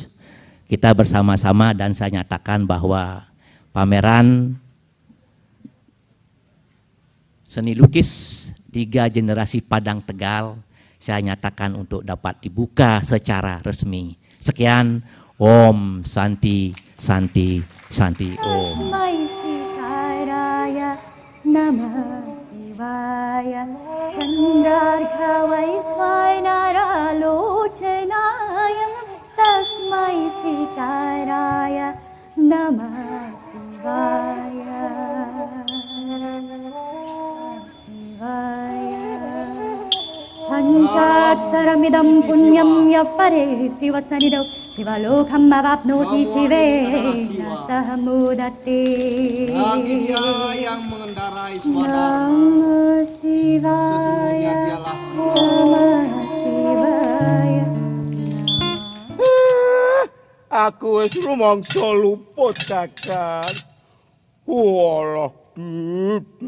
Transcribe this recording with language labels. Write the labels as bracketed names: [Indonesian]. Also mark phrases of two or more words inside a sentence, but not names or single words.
[Indonesian] Kita bersama-sama dan saya nyatakan bahwa pameran seni lukis 3 generasi Padang Tegal saya nyatakan untuk dapat dibuka secara resmi. Sekian, [Sanskrit] ॐ शान्ति शान्ति शान्ति ॐ. तस्मै शिकाराय नमः शिवाय चन्द्रार्क वैश्वानर लोचनाय तस्मै शिकाराय नमः शिवाय पञ्चाक्षरमिदं पुण्यं यपरे शिवसन्निधौ शिवलोकम् अवाप्नोति शिवेन सहमोदते. [Indonesian] Yang mengendarai swadharma, [Sanskrit] नमः शिवाय, नमः शिवाय. [Javanese] aku wis rumangsa luput Kakang. Walah, Didi.